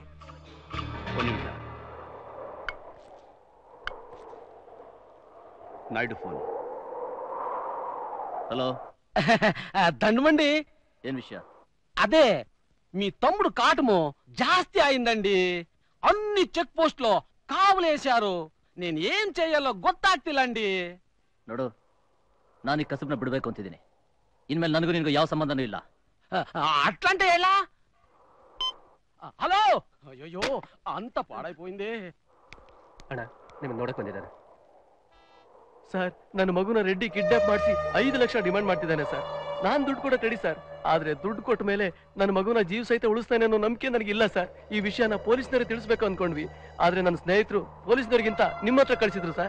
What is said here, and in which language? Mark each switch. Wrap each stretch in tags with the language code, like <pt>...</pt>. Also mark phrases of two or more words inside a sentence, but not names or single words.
<kn>ಒಂದು ನಿಮಿಷ. ನಾಯ್ಡು ಫೋನ್.</kn> <te>హలో దండమండి. ఏం విషయం? అదే మీ తమ్ముడు కాటము జాస్తి అయిందండి. అన్ని</te> <en>check post</en> <te>లో కావులేశారు. నేను ఏం చేయాలో ಗೊತ್ತಾಗ್ತಿಲ್ಲಂడి.</te> <kn>ನೋಡು, ನಾನು ಈ ಕಸಬನ್ನ ಬಿಡಬೇಕು ಅಂತಿದ್ದೀನಿ. ಇನ್ಮೇಲೆ ನನಗೂ ನಿನಗೂ ಯಾವ ಸಂಬಂಧನೂ ಇಲ್ಲ.</kn> <te>అట్లంటే ఎలా? హలో, అయ్యో అంత పాడైపోయింది.</te> <kn>ಅಣ್ಣ, ನಿಮ್ಮನ್ನ ನೋಡಕ್ ಬಂದಿದ್ದಾರೆ. ಸರ್ ನನ್ನ ಮಗುನ ರೆಡ್ಡಿ ಕಿಡ್ನಾಪ್ ಮಾಡಿಸಿ 5 ಲಕ್ಷ ಡಿಮಾಂಡ್ ಮಾಡ್ತಿದ್ದಾನೆ ಸರ್. ನಾನ್ ದುಡ್ಡು ಕೊಡಕ್ ರೆಡಿ ಸರ್. ಆದ್ರೆ ದುಡ್ಡು ಕೊಟ್ಟ ಮೇಲೆ ನನ್ನ ಮಗುನ ಜೀವ ಸಹಿತ ಉಳಿಸ್ತಾನೆ ಅನ್ನೋ ನಂಬಿಕೆ ನನಗಿಲ್ಲ ಸರ್. ಈ ವಿಷಯನ ಪೊಲೀಸ್ನವ್ರಿಗೆ ತಿಳಿಸ್ಬೇಕು ಅನ್ಕೊಂಡ್ವಿ. ಆದ್ರೆ ನನ್ನ ಸ್ನೇಹಿತರು ಪೊಲೀಸ್ನವ್ರಿಗಿಂತ ನಿಮ್ಮ ಹತ್ರ ಕಳಿಸಿದ್ರು ಸರ್.</kn>